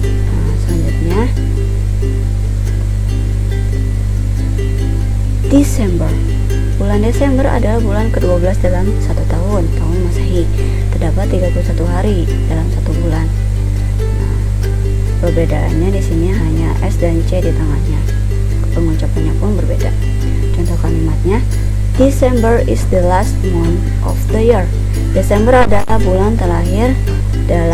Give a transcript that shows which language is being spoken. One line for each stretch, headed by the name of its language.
Indonesian: Nah, selanjutnya Desember. Bulan Desember adalah bulan ke-12 dalam satu tahun Masehi. Terdapat 31 hari dalam satu bulan. Nah, perbedaannya di sini hanya S dan C di tengahnya. Pengucapannya pun berbeda. Contoh kalimatnya,
English: December is the last month of the year.
Indonesian: Desember adalah bulan terakhir dalam